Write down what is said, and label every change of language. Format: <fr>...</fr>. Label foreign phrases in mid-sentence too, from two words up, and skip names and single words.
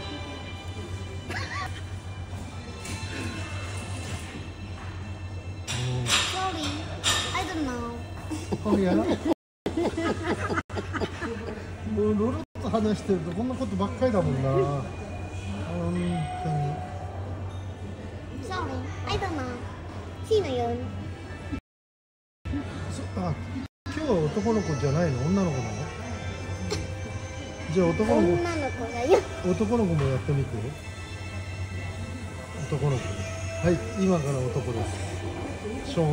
<en>Sorry, I don't know.</en> <ja>これやな。もうロロと話してるとこんなことばっかりだもんな。本当に。</ja> <en>Sorry, I don't know.</en> <tl>Sino yun?</tl> <ja>あ、今日は男の子じゃないの？女の子なの？じゃあ男の子。女の子だよ。男の子もやってみて。男の子。はい、今から男です。正面。</ja>